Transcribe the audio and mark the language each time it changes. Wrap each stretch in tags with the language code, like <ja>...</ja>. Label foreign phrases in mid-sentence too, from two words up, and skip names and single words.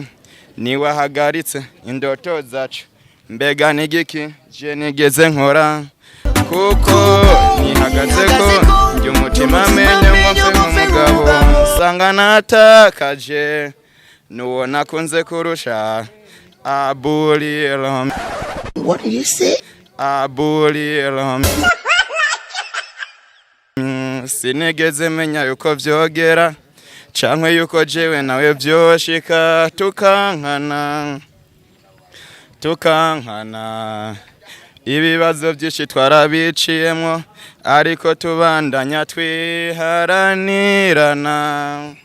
<rn>Ni wahagaritse indoto zacu. Mbega nigiki je nigeze nkora, kuko nihagazeko njye umutima menye mfe nk'umugabo, sanga natakaje nuwo nakunze kurusha. Abulira.</rn> <en>What did you say?</en> <rn>Abulira. Sinigeze menya yuko vyogera, canke yuko jewe nawe vyoshika, tukankana. Ibibazo byinshi twarabiciyemwo, ariko tubandanya twiharanirana.</rn>